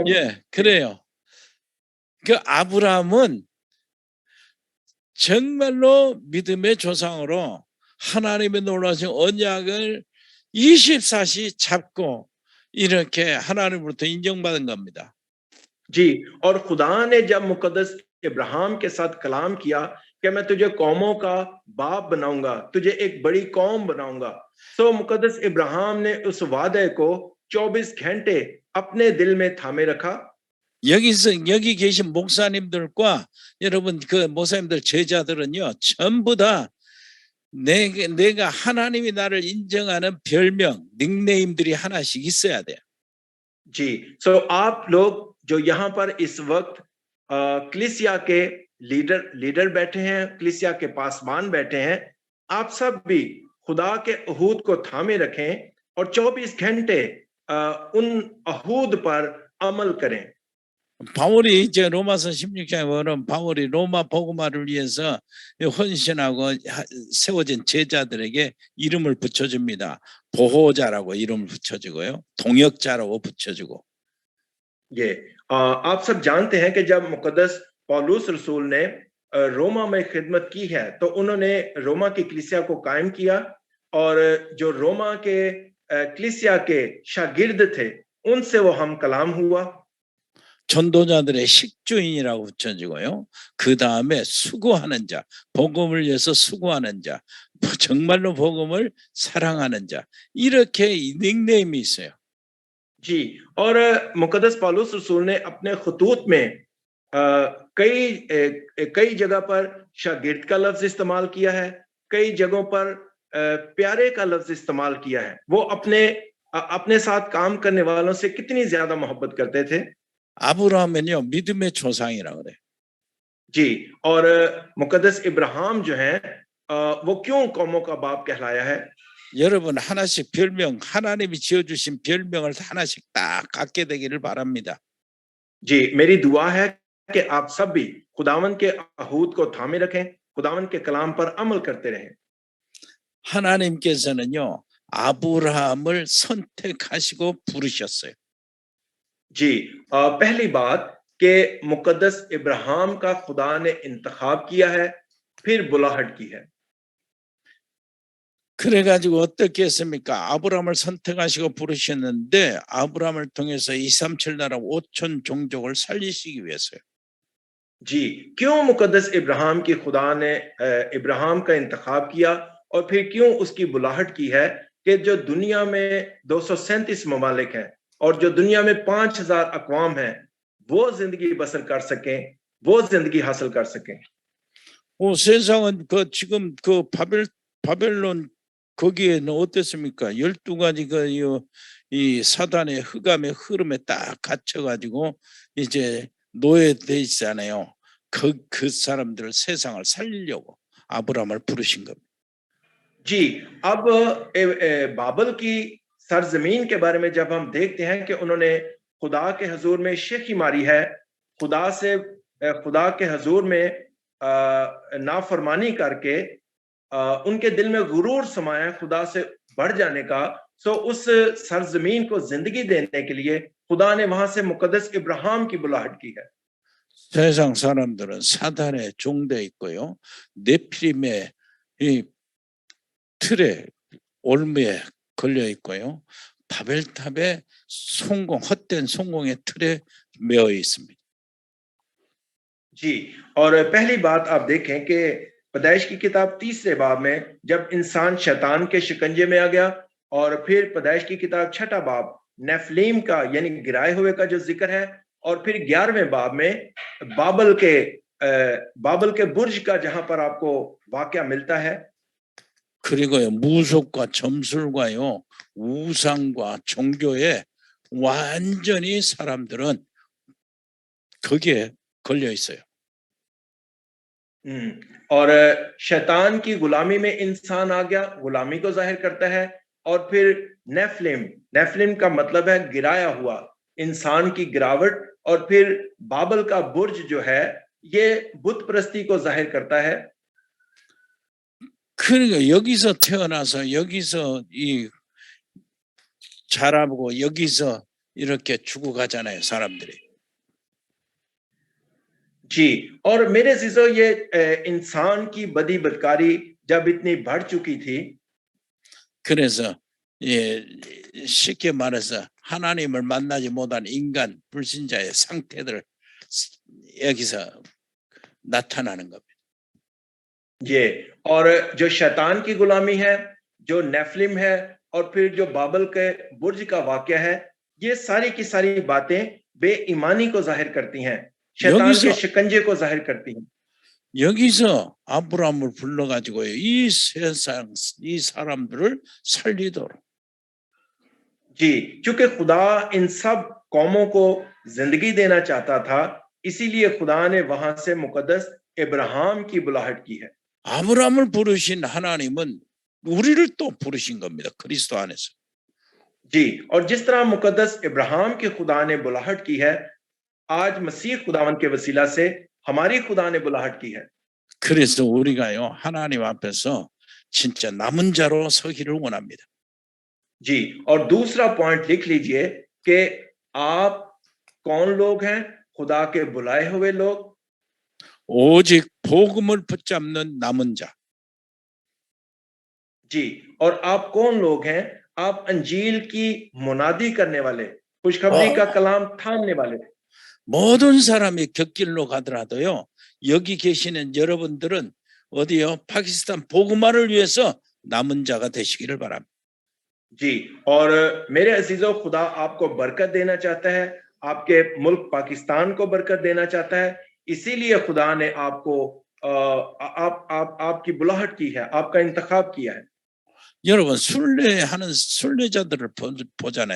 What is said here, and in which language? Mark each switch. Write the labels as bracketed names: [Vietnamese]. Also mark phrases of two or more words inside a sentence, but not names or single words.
[Korean] 예, 그래요. 그 아브라함은 정말로 믿음의 조상으로 하나님의 놀라신 언약을 24시 잡고 이렇게 하나님으로부터 인정받은 겁니다. [Urdu] جی، اور خدا نے جب مقدس ابراہیم کے ساتھ کلام کیا کہ میں تجھے قوموں کا باپ بناؤں گا، تجھے ایک بڑی قوم بناؤں گا، تو مقدس ابراہیم نے اس وعدے کو 24 گھنٹے اپنے دل میں تھامے رکھا. [Korean] 여기 계신 목사님들과 여러분 그 목사님들 제자들은요 전부 다 내가 하나님이 나를 인정하는 별명 닉네임들이 하나씩 있어야 돼요. [Urdu] جی، سو آپ لوگ جو یہاں پر اس وقت کلیسیا کے لیڈر بیٹھے ہیں، کلیسیا کے پاسبان بیٹھے ہیں، آپ سب بھی خدا کے عہود کو تھامے رکھیں اور 24 گھنٹے ان عہود پر عمل کریں. [Korean] 바울이 이제 로마서 16장에 보면 바울이 로마 복음화를 위해서 헌신하고 세워진 제자들에게 이름을 붙여줍니다. 보호자라고 이름을 붙여주고요. 동역자라고 붙여주고. [Urdu] یہ آپ سب جانتے ہیں کہ جب مقدس پولس رسول نے روما میں خدمت کی ہے تو انہوں نے روما کی کلیسیا کو قائم کیا اور جو روما کے کلیسیا کے شاگرد تھے ان سے وہ ہم کلام ہوا. [Korean] 전도자들의 식주인이라고 붙여지고요. 그 다음에 수고하는 자, 복음을 위해서 수고하는 자, 정말로 복음을 사랑하는 자, 이렇게 이 닉네임이 있어요. [Urdu] जी. اور مقدس پولس رسول نے اپنے خطوط میں کئی جگہ پر شاگرد کا لفظ استعمال کیا ہے، کئی جگہوں پر پیارے کا لفظ استعمال کیا ہے. وہ اپنے ساتھ کام کرنے والوں سے کتنی زیادہ محبت کرتے تھے. [Korean] 아브라함은요 믿음의 조상이라고 그래요. [Urdu] जी. اور مقدس ابراہیم جو ہے وہ کیوں قوموں کا باپ کہلایا ہے. [Korean] 여러분 하나씩 별명, 하나님이 지어주신 별명을 하나씩 딱 갖게 되기를 바랍니다. [Urdu] जी. میری دعا ہے کہ آپ سب بھی خداوند کے عہود کو تھامے رکھیں، خداوند کے کلام پر عمل کرتے رہیں. [Korean] 하나님께서는요 아브라함을 선택하시고 부르셨어요. [Urdu] जी. پہلی بات کہ مقدس ابراہیم کا خدا نے انتخاب کیا ہے، پھر بلاہٹ کی ہے. [Korean] 그래가지고 어떻게 했습니까? 아브라함을 선택하시고 부르셨는데 아브라함을 통해서 237 나라 5천 종족을 살리시기 위해서요. [Urdu] जी. کیوں مقدس ابراہیم کی خدا نے ابراہیم کا انتخاب کیا اور پھر کیوں اس کی بلاہٹ کی ہے کہ جو دنیا میں 237 ممالک ہیں اور جو دنیا میں 5000 اقوام ہیں وہ زندگی بسر کر سکیں، وہ زندگی حاصل کر سکیں. [Korean] 세상은 지금 바벨론 거기에는 어땠습니까? 12가지 이 사단의 흑암의 흐름에 딱 갇혀가지고 이제 노예돼 있잖아요. 그 사람들을 세상을 살리려고 아브라함을 부르신 겁니다. [Urdu] जी. اب بابل کی سرزمین کے بارے میں جب ہم دیکھتے ہیں کہ انہوں نے خدا کے حضور میں شیخی ماری ہے، خدا کے حضور میں نافرمانی کر کے ان کے دل میں غرور سمایا خدا سے بڑھ جانے کا، سو اس سرزمین کو زندگی دینے کے لیے خدا نے وہاں سے مقدس ابراہیم کی بلاہٹ کی ہے. [Korean] 세상 사람들은 사단의 종돼 있고요. 네피림의 이 틀에 올무에 걸려 있고요. 바벨탑의 헛된 성공의 틀에 매어 있습니다. [Urdu] जी. اور پہلی بات آپ دیکھیں کہ پیدائش کی کتاب 30 باب میں جب انسان شیطان کے شکنجے میں آ گیا اور پھر پیدائش کی کتاب 6 باب نفلیم کا یعنی گرائے ہوئے کا جو ذکر ہے اور پھر 11ویں باب میں بابل کے برج کا جہاں پر آپ کو واقعہ ملتا ہے. [Korean] 그리고요 무속과 점술과요 우상과 종교에 완전히 사람들은 거기에 걸려 있어요. [Urdu] اور شیطان کی غلامی میں انسان آ گیا، غلامی کو ظاہر کرتا ہے. اور پھر نفلیم کا مطلب ہے گرایا ہوا، انسان کی گراوٹ. اور پھر بابل کا برج جو ہے یہ بت پرستی کو ظاہر کرتا ہے. [Korean] 그러니까 여기서 태어나서 여기서 이 자라고 여기서 이렇게 죽어가잖아요 사람들이. [Urdu] जी. اور میرے عزیزوں یہ انسان کی بدی بدکاری جب اتنی بڑھ چکی تھی, [Korean] 그래서 쉽게 말해서 하나님을 만나지 못한 인간 불신자의 상태들 여기서 나타나는 겁니다. [Urdu] یہ اور جو شیطان کی غلامی ہے، جو نفلیم ہے اور پھر جو بابل کے برج کا واقعہ ہے، یہ ساری کی ساری باتیں بے ایمانی کو ظاہر کرتی ہیں، شیطان کے شکنجے کو ظاہر کرتی ہیں. [Korean] 여기서 아브라함을 불러가지고요 이 세상 이 사람들을 살리도록. [Urdu] जी. کیونکہ خدا ان سب قوموں کو زندگی دینا چاہتا تھا، اسی لیے خدا نے وہاں سے مقدس ابراہیم کی بلاہٹ کی ہے. [Korean] 아브라함을 부르신 하나님은 우리를 또 부르신 겁니다. 그리스도 안에서. [Urdu] जी. اور جس طرح مقدس ابراہیم کے خدا نے بلاہٹ کی ہے، آج مسیح خداوند کے وسیلہ سے ہماری خدا نے بلاہٹ کی ہے. [Korean] 그래서 우리가요 하나님 앞에서 진짜 남은 자로 서기를 원합니다. [Urdu] जी. اور دوسرا پوائنٹ لکھ لیجیے کہ آپ کون لوگ ہیں? خدا کے بلائے ہوئے لوگ. [Korean] 오직 복음을 붙잡는 남은 자. [Urdu] جی، اور آپ کون لوگ ہیں? آپ انجیل کی منادی کرنے والے، خوشخبری کا کلام تھامنے والے. [Korean] 모든 사람이 곁길로 가더라도요. 여기 계시는 여러분들은 어디요? 파키스탄 복음화를 위해서 남은 자가 되시기를 바랍니다. [Urdu] جی، اور میرے عزیزوں، خدا آپ کو برکت دینا چاہتا ہے، آپ کے ملک پاکستان کو برکت دینا چاہتا ہے. اسی لیے خدا نے آپ کو آپ کی بلاہٹ کی ہے، آپ کا انتخاب کیا ہے. [Korean] 여러분 순례하는 순례자들을 보잖아요.